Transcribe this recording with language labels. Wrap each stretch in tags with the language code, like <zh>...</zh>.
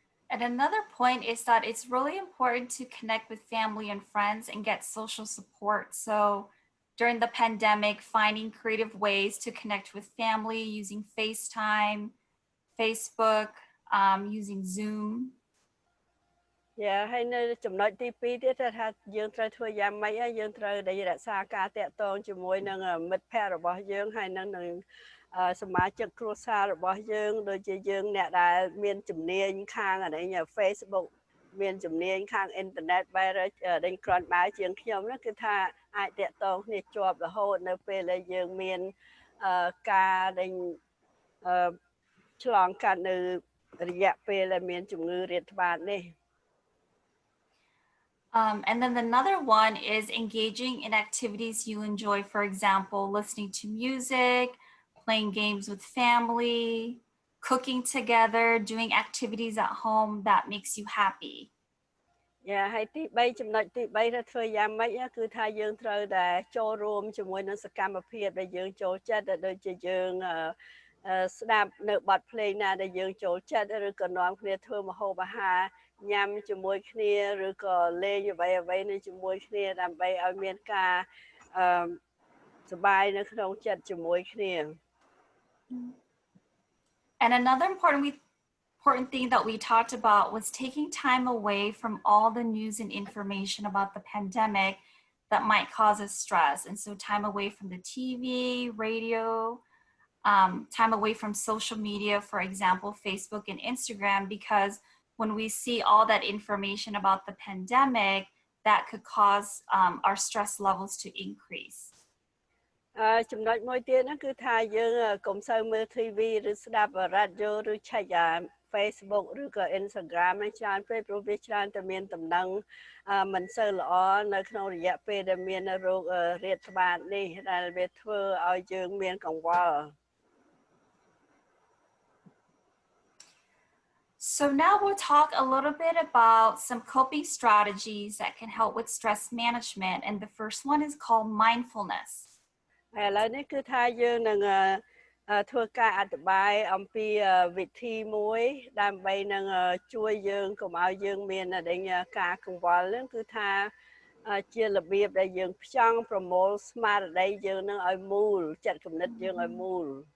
<en>And another point is that it's really important to connect with family and friends and get social support. So during the pandemic, finding creative ways to connect with family using FaceTime, Facebook, using Zoom.</en> <km>Yeah, ហើយនៅចំណុចទី2ទៀតថាយើងត្រូវធ្វើយ៉ាងម៉េចយើងត្រូវរក្សាការតាក់ទងជាមួយនឹងមិត្តភ័ក្តិរបស់យើងហើយនឹងសមាជិកគ្រួសាររបស់យើងដូចជាយើងអ្នកដែលមានជំនាញខាងFacebook មានជំនាញខាងអ៊ីនធឺណិតបែរគ្រាន់បើជាងខ្ញុំនោះគឺថាអាចតាក់ទងគ្នាជាប់រហូតនៅពេលដែលយើងមានការឆ្លងកាត់នៅរយៈពេលដែលមានជំងឺរាតត្បាតនេះ</km> <en>And then another one is engaging in activities you enjoy, for example, listening to music, playing games with family, cooking together, doing activities at home that makes you happy.</en> <km>Yeah, ហើយទី3ចំណុចទី3ថាធ្វើយ៉ាងម៉េចគឺថាយើងត្រូវតែចូលរួមជាមួយនឹងសកម្មភាពដែលយើងចូលចិត្តដូចជាយើងស្ដាប់នៅបទភ្លេងណាដែលយើងចូលចិត្តឬក៏នាំគ្នាធ្វើម្ហូបអាហារញ៉ាំជាមួយគ្នាឬក៏លេងអ្វីៗជាមួយគ្នាដើម្បីឲ្យមានការសប្បាយនៅក្នុងចិត្តជាមួយគ្នា</km> <en>And another important thing that we talked about was taking time away from all the news and information about the pandemic that might cause us stress. And so time away from the TV, radio, time away from social media, for example, Facebook and Instagram, because when we see all that information about the pandemic, that could cause our stress levels to increase.</en> <km>ចំណុចមួយទៀតហ្នឹងគឺថាយើងកុំសូវមើល TV ឬស្ដាប់រ៉ាឌីយ៉ូឬឆែក Facebook ឬក៏ Instagram ហ្នឹងច្រើនពេកព្រោះវាច្រើនតែមានដំណឹងមិនសូវល្អនៅក្នុងរយៈពេលដែលមានរោគរាតត្បាតនេះដែលវាធ្វើឲ្យយើងមានកង្វល់</km> <en>So now we'll talk a little bit about some coping strategies that can help with stress management. And the first one is called mindfulness.</en> <km>ឥឡូវនេះគឺថាយើងនឹង ធ្វើការអธิบายអំពីវិធីមួយដើម្បីនឹងជួយយើងកុំឲ្យយើងមានការកង្វល់ហ្នឹងគឺថាជារបៀបដែលយើងផ្ចង់ប្រមូលស្មារតីយើងនឹងឲ្យមូលចិត្តគំនិតយើងឲ្យមូល</km>